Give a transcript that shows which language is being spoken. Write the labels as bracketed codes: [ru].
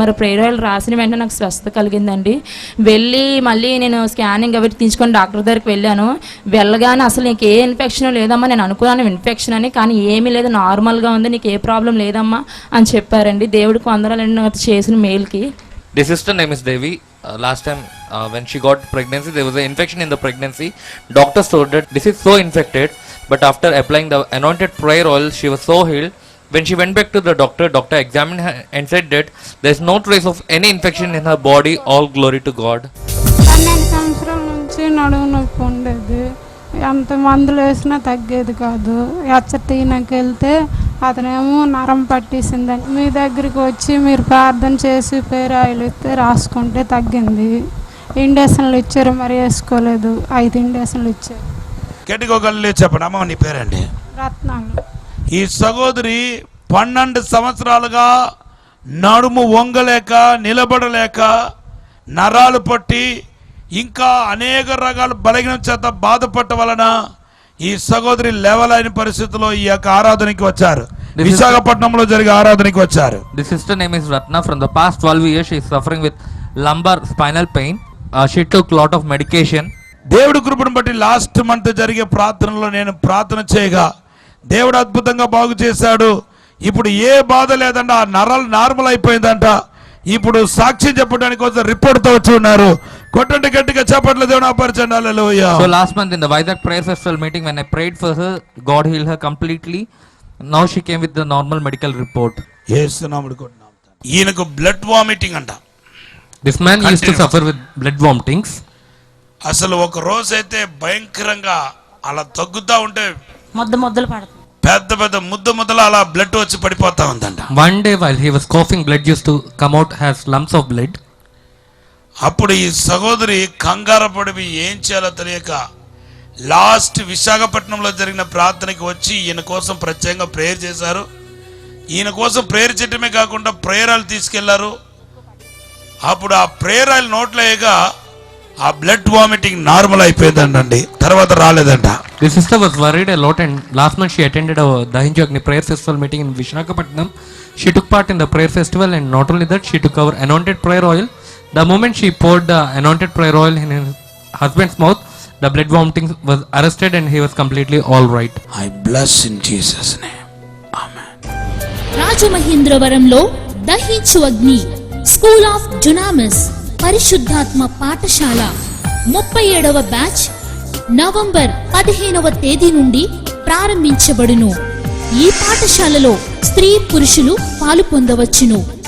[te] మరి prayer oil రాసిన వెంటనే నాకు స్వస్థత కలిగిందండి. వెళ్ళి మళ్ళీ నేను స్కానింగ్ అవి తీసుకొని డాక్టర్ దగ్గరికి వెళ్ళాను. వెళ్ళగానే అసలు నీకు ఏ ఇన్ఫెక్షన్ లేదమ్మా, నేను అనుకున్నాను ఇన్ఫెక్షన్ అని, కానీ ఏమీ లేదు, నార్మల్గా ఉంది, నీకు ఏ ప్రాబ్లం లేదమ్మా అని చెప్పారండి. దేవుడికి వందనాలండి నాకు చేసిన మేల్కి. [en] The sister name is Devi. Last time when she got pregnancy, there was an infection in the pregnancy. Doctors told that this is so infected, but after applying the anointed prayer oil, she was so healed. When she went back to the doctor examined her and said that there is no trace of any infection in her body. All glory to God. [te] 12 సంవత్సరాల నుంచి నడుము నొప్పి ఉండేది. ఎంత మందులు వేసినా తగ్గేది కాదు. హెచ్టీనకి వెళ్తే అతనేమో నరం పట్టేసిందని మీ దగ్గరికి వచ్చి మీరు ప్రార్థన చేసి పేరు ఆయిల్ ఇస్తే రాసుకుంటే తగ్గింది. ఇండక్షన్లు ఇచ్చారు, మరి వేసుకోలేదు. 5 ఇండక్షన్లు ఇచ్చారు. గట్టిగా చెప్పండి అమ్మ, నీ పేరండి? రత్నాలు. ఈ సహోదరి 12 సంవత్సరాలుగా నడుము వంగలేక, నిలబడలేక, నరాలు పట్టి, ఇంకా అనేక రకాల బలహీనం చేత బాధపడటం వలన ఈ సహోదరి లేవలేని పరిస్థితిలో ఈ యొక్క ఆరాధనకి వచ్చారు. విశాఖపట్నంలో జరిగే ఆరాధనకి వచ్చారు. [en] The sister name is Ratna. From the past 12 years she is suffering with lumbar spinal pain. She took lot of medication. [te] దేవుడి కృపను బట్టి లాస్ట్ మంత్ జరిగే ప్రార్థనలో నేను ప్రార్థన చేయగా దేవుడు అద్భుతంగా బాగు చేశాడు. ఇప్పుడు ఏ బాధ లేదంట, ఆ నరాలు నార్మల్ అయిపోయిందంట. ఇప్పుడు సాక్ష్యం చెప్పడానికి కోసం రిపోర్ట్ తో వచ్చి ఉన్నారు. కొట్టండి గట్టిగా చెప్పట్లే, దేవుని ఆపరచండి. హల్లెలూయా. [en] So last month in the Vizag prayer festival meeting, when I prayed for her, God healed her completely. Now she came with the normal medical report. [te] యేసు నామములో కొట్టినాం. ఈయనకు బ్లడ్ వామిటింగ్ అంట. [en] This man used to suffer with blood vomitings. [te] అసలు ఒక రోజు అయితే భయంకరంగా అలా తగ్గుతా ఉంటే మొద్దలు పడుతుంది, పెద్ద పెద్ద ముద్దలు అలా బ్లడ్ వచ్చి పడిపోతా ఉందంట. [en] One day while he was coughing, blood used to come out as lumps of blood. [te] అప్పుడు ఈ సహోదరి కంగారు పడి ఏం చేయాలో తెలియక లాస్ట్ విశాఖపట్నంలో జరిగిన ప్రార్థనకి వచ్చి ఈయన కోసం ప్రత్యేకంగా ప్రేయర్ చేశారు. ఈయన కోసం ప్రేయర్ చేయటమే కాకుండా ప్రేయర్ ఆయిల్ తీసుకెళ్లారు. అప్పుడు ఆ ప్రేయర్ ఆయిల్ నోట్లో వేయగా ఆ బ్లడ్ వామిటింగ్ నార్మల్ అయిపోయిందండి, తర్వాత రాలేదంట. [en] The sister was worried a lot, and last month she attended a Dahinju Agni prayer festival meeting in Visakhapatnam. She took part in the prayer festival, and not only that, she took our anointed prayer oil. The moment she poured the anointed prayer oil in her husband's mouth, the blood vomiting was arrested and he was completely all right. I bless in Jesus name. Amen. [te] రాజమహేంద్రవరంలో దహించు అగ్ని school of డునామిస్ పరిశుద్ధాత్మ పాఠశాల 37వ batch November 15వ తేదీ నుండి ప్రారంభించబడును. ఈ పాఠశాలలో స్త్రీ పురుషులు పాలు పొందవచ్చును.